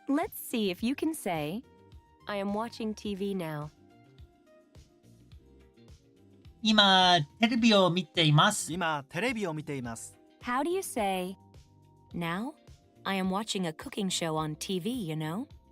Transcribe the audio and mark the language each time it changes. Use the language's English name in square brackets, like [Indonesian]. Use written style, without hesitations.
[English] Let's see if you can say, I am watching TV now. [Japanese] 今、テレビを見ています。今テレビを見ています。 [English] How do you say, now, I am watching a cooking show on TV, you know?